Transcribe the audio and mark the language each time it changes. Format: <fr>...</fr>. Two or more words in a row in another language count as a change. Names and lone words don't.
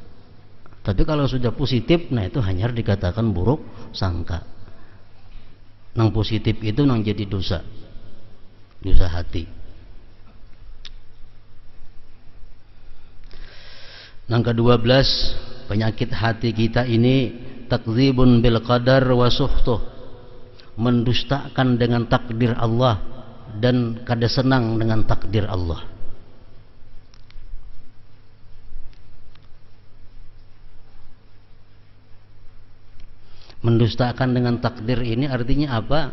<id>Tapi kalau sudah positif, nah itu hanya dikatakan buruk sangka. Nang positif itu nang jadi dosa hati. Nang ke-12, penyakit hati kita ini</id> <ar>takdzibun bil qadar wa suhtuh,</ar> <id>mendustakan dengan takdir Allah dan kada senang dengan takdir Allah. Mendustakan dengan takdir ini artinya apa?</id>